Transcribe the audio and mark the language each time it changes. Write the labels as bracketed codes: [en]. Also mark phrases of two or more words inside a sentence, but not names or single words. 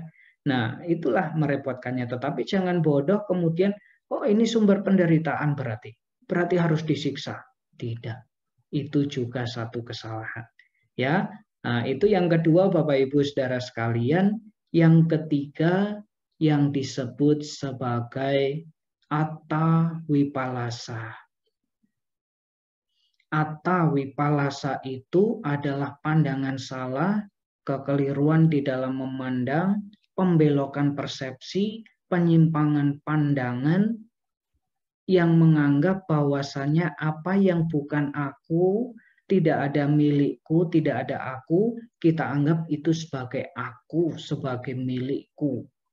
[id] Nah, itulah merepotkannya. Tetapi jangan bodoh kemudian, oh ini sumber penderitaan berarti harus disiksa. Tidak, itu juga satu kesalahan. Ya, nah, itu yang kedua Bapak Ibu Saudara sekalian. Yang ketiga yang disebut sebagai [pi] atta wipalasa. Atta wipalasa [id] itu adalah pandangan salah, kekeliruan di dalam memandang, pembelokan persepsi, penyimpangan pandangan yang menganggap bahwasanya apa yang bukan aku, tidak ada milikku, tidak ada aku, kita anggap itu sebagai aku, sebagai milikku.